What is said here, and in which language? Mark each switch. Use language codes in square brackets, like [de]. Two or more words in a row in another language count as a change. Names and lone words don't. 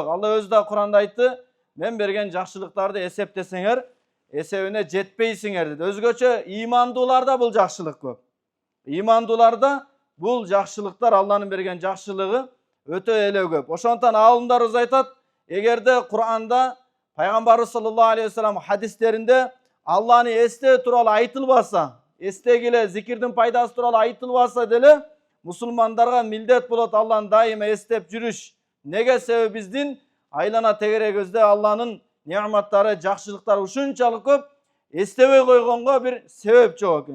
[ky] Алла өзү да Кур'анда айтты: "Мен берген жакшылыктарды эсептесеңер, эсебине жетпейсиңер" деди. Өзгөчө ыймандууларда бул жакшылык көп. Ыймандууларда бул жакшылыктар, Алланын берген жакшылыгы өтө эле көп. Ошондон алымдарыбыз айтат, эгерде Кур'анда Пайгамбарыбыз [ar] صلى الله عليه وسلم [ky] хадистеринде Алланы эстөө тууралуу айтылбаса, эстегиле зикирдин пайдасы тууралуу айтылбаса деле, мусулмандарга милдет болот Алланы дайыма эстеп жүрүш. Неге? Себеби биздин айлана тегерегибизде Алланын неаматтары, жакшылыктары ушунчалык көп, эстебей койгонго бир себеп жок экен.